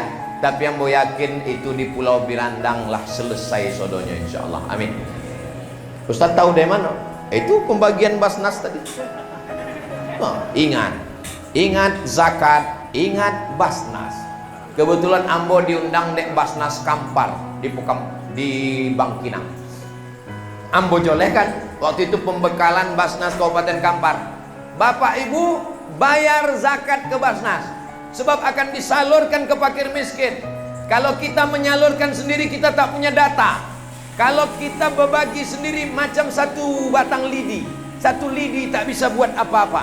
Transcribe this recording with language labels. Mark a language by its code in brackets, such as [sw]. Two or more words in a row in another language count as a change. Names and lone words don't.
[id] Tapi yang mau yakin itu di Pulau Birandang lah selesai sodonya, [ar] إن شاء الله. [id] Amin. Ustaz tahu dari mana? Itu pembagian basnas tadi. Ingat zakat, ingat basnas. [min] Kebetulan ambo diundang dek basnas Kampar di Bangkinang. Ambo jolehkan waktu itu pembekalan basnas Kabupaten Kampar. [id] Bapak Ibu bayar zakat ke basnas, sebab akan disalurkan ke fakir miskin. Kalau kita menyalurkan sendiri kita tak punya data. Kalau kita berbagi sendiri macam satu batang lidi, satu lidi tak bisa buat apa-apa.